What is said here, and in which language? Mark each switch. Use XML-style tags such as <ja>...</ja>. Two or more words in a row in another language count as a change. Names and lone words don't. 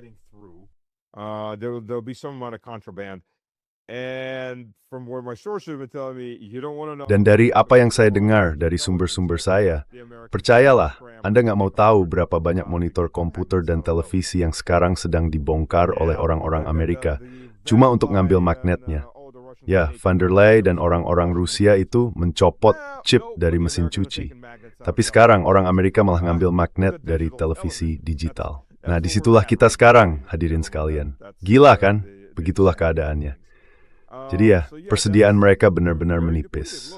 <id>Dan dari apa yang saya dengar dari sumber-sumber saya, percayalah, Anda nggak mau tahu berapa banyak monitor komputer dan televisi yang sekarang sedang dibongkar oleh orang-orang Amerika, cuma untuk ngambil magnetnya. Ya, van der Leyen dan orang-orang Rusia itu mencopot chip dari mesin cuci. Tapi sekarang orang Amerika malah ngambil magnet dari televisi digital. Nah, disitulah kita sekarang, hadirin sekalian. Gila kan? Begitulah keadaannya. Jadi ya, persediaan mereka benar-benar menipis.</id>